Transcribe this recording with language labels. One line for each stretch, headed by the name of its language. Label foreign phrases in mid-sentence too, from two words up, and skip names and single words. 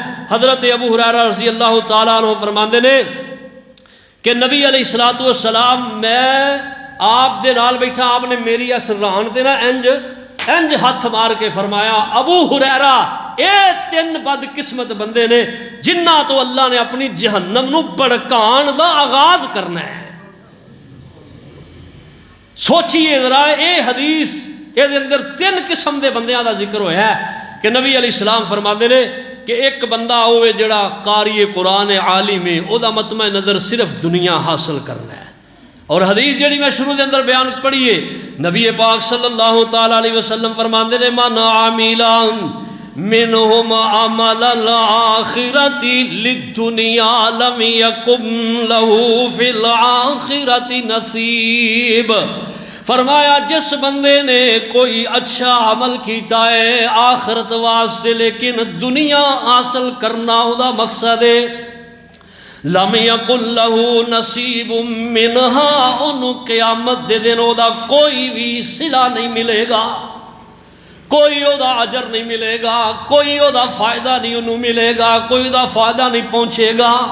Punjabi: حضرت ابو ہریرہ
Arabic: رضی اللہ تعالیٰ عنہ
Punjabi: فرماندے نے کہ نبی
Arabic: علیہ السلام
Punjabi: میں آپ دے نال بیٹھا، آپ نے میری اس ران تے نا انج ہاتھ مار کے فرمایا ابو ہریرہ اے تین بد قسمت بندے نے جنہ تو اللہ نے اپنی جہنم نو بڑکان دا آغاز کرنا ہے۔ سوچئے ذرا اے حدیث اے دے اندر تین قسم دے بندیاں دا ذکر ہویا ہے کہ نبی
Arabic: علیہ السلام
Punjabi: فرماندے نے کہ ایک بندہ ہوئے جڑا قاری قرآن عالم ہے، او دا مطمع نظر صرف دنیا حاصل کرنا ہے۔ اور حدیث جڑی میں شروع دے اندر بیان پڑھیے، نبی پاک
Arabic: صلی اللہ تعالیٰ علیہ وسلم
Punjabi: فرماندے نے
Arabic: من عاملا منہم عمل الآخرت للدنیا لم یکم لہو فی الآخرت نصیب۔
Punjabi: فرمایا جس بندے نے کوئی اچھا عمل کیتا ہے آخرت واسطے لیکن دنیا حاصل کرنا دا مقصد ہے،
Arabic: لم یکن لہو نصیب منہا،
Punjabi: انہوں قیامت دے دن دا کوئی بھی صلہ نہیں ملے گا، کوئی او دا اجر نہیں ملے گا، کوئی او دا فائدہ نہیں انہوں ملے گا، کوئی دا فائدہ نہیں پہنچے گا۔